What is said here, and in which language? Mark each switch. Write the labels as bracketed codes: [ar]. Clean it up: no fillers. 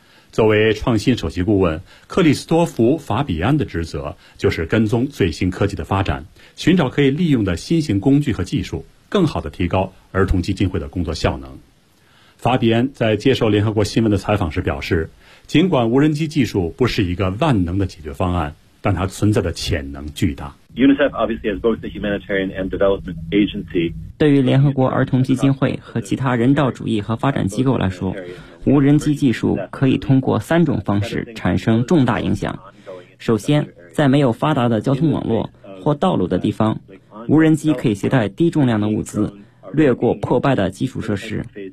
[zh] 作为创新首席顾问，克里斯多福·法比安的职责就是跟踪最新科技的发展，寻找可以利用的新型工具和技术，更好地提高儿童基金会的工作效能。法比安在接受联合国新闻的采访时表示，尽管无人机技术不是一个万能的解决方案，但它存在的潜能巨大。 [en] UNICEF obviously has both the humanitarian and development agency. [zh] 对于联合国儿童基金会和其他人道主义和发展机构来说，无人机技术可以通过三种方式产生重大影响。首先，在没有发达的交通网络或道路的地方，无人机可以携带低重量的物资，掠过破败的基础设施。